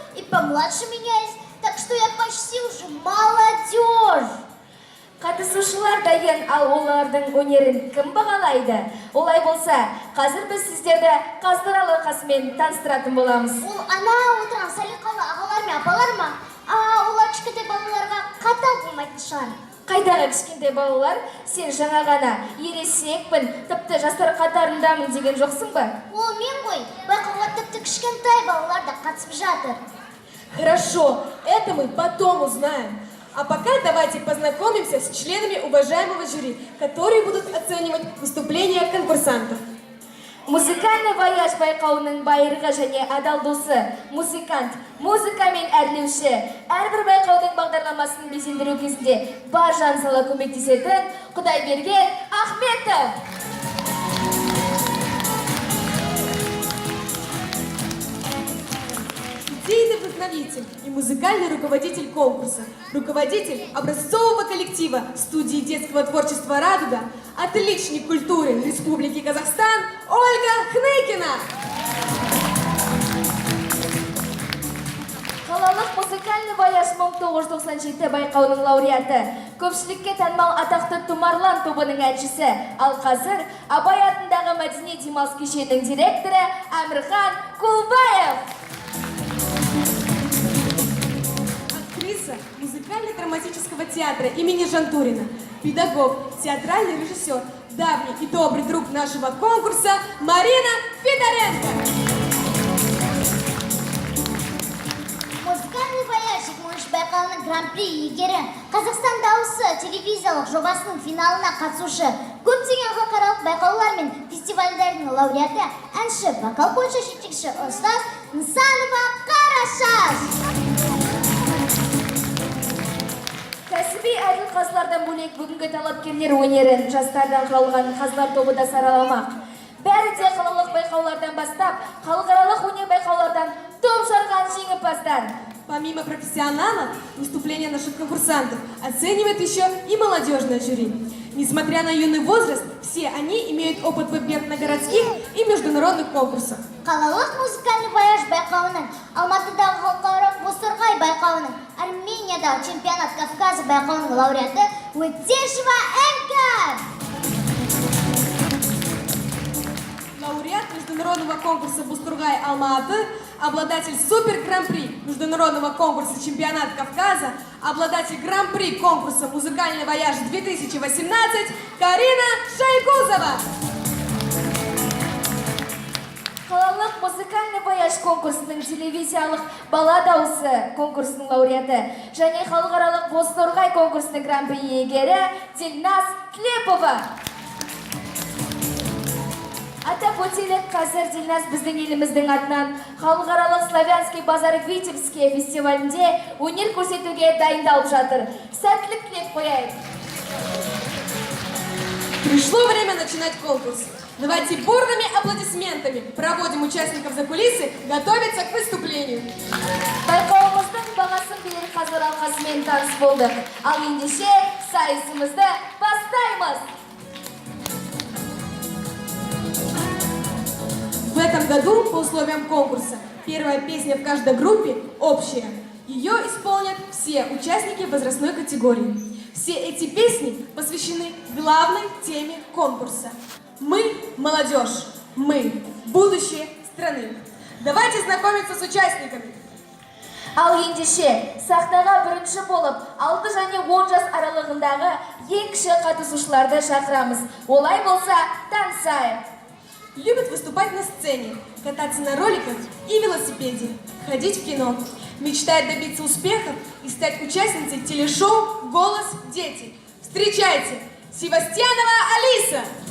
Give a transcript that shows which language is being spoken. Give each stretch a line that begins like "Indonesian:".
Russian: Помладше меня есть, так что я почти уже молодежь.
Kazakh: Қатысушылар дайын, ал олардың өнерін кім бағалайды? Олай болса, қазір біз сіздерді қаздыр алқасымен таныстыратын боламыз. Ол ана отырған салиқалы ағалар мен апалар ма? Олар кішкентай балаларға қатал болмайтын шығар. Қайдағы кішкентай балалар, сен жаңа ғана ересекпін, тіпті жастар қатарындамын деген жоқсың ба? Ол мен ғой, байқауға тіпті кішкентай балалар да қатысып жатыр.
Russian: Хорошо, это мы потом узнаем. А пока давайте познакомимся с членами уважаемого жюри, которые будут оценивать выступления конкурсантов.
Kazakh: Музыкальный вояж байқауының байырғы және адал досы, музыкант, музыкамен әрлеуші, әрбір байқаудың бағдарламасын безендіру кезінде бар жан сала көмектесетін Құдайберген Ахметов.
Russian: Идейный вдохновитель и музыкальный руководитель конкурса, руководитель образцового коллектива студии детского творчества «Радуга», отличник культуры Республики Казахстан Ольга Хныкина.
Kazakh: Қалалық музыкальный вояж 1997 байқауының лауреаты, көпшілікке танымал атақты Тұмарлан тобының әншісі, ал қазір Абай атындағы мәдени демалыс кешенінің директоры Әмірхан Кулбаев.
Russian: Актриса музыкально-драматического театра имени Жантурина, педагог, театральный режиссер, давний и добрый друг нашего конкурса Марина Федоренко.
Kazakh: Музыкальный вояжик Монш байқауының гран-при иегері, Қазақстан дауысы телевизиялық жобасының финалына қатысушы, көптеген халықаралық байқаулар мен фестивальдердің лауреаты, әнші, вокал бойынша жетекші ұстаз Нысанова Қарашаш. Кәсіби әділ қазылардан бөлек бүгінгі талапкерлер өнерін жастардан құралған қазылар тобы да сараламақ. Бәрі де қалалық байқаулардан бастап, халықаралық өнер байқаулардан топ жарған жеңімпаздар.
Russian: Помимо профессионалов, выступления наших конкурсантов оценивает еще и молодежное жюри. Несмотря на юный возраст, все они имеют опыт побед на городских и международных конкурсах.
Kazakh: Қалалық музыкальный вояж байқауының, Алматыдағы халықаралық Бозторғай байқауының, Армениядағы чемпионат Кавказа байқауының лауреаты Өтешева Энкар.
Russian: Лауреат международного конкурса Бозторғай Алма-Аты, обладатель супер-гран-при международного конкурса чемпионат Кавказа, обладатель гран-при конкурса «Музыкальный вояж 2018» Карина Шайгузова.
Kazakh: Қалалық музыкальный вояж конкурсының телевизиялық бала дауысы конкурсының лауреаты және халықаралық Бозторғай конкурсының гран-при иегері Дильназ Тлепова. Атап өтелік, қазір Дильназ біздің еліміздің атынан халықаралық славянский базар Витебске фестивалінде өнер көрсетуге дайындалып жатыр. Сәттілік тілеп қояйық.
Russian: Пришло время начинать конкурс. Давайте бурными аплодисментами проводим участников за кулисы готовиться к выступлению.
Kazakh: Байқауымыздың бағасын берер қазір алқасымен таныс болдық. Ал ендеше сайысымызды бастаймыз.
Russian: В этом году по условиям конкурса первая песня в каждой группе общая. Ее исполнят все участники возрастной категории. Все эти песни посвящены главной теме конкурса. Мы – молодежь, мы – будущее страны. Давайте знакомиться с участниками.
Kazakh: Ал ендеше, сахнаға бірінші болып, 6 және 10 жас аралығындағы ең кіші қатысушыларды шақырамыз. Олай болса, танысайық.
Russian: Любят выступать на сцене, кататься на роликах и велосипеде, ходить в кино. Мечтает добиться успехов и стать участницей телешоу «Голос дети». Встречайте, Севастьянова Алиса!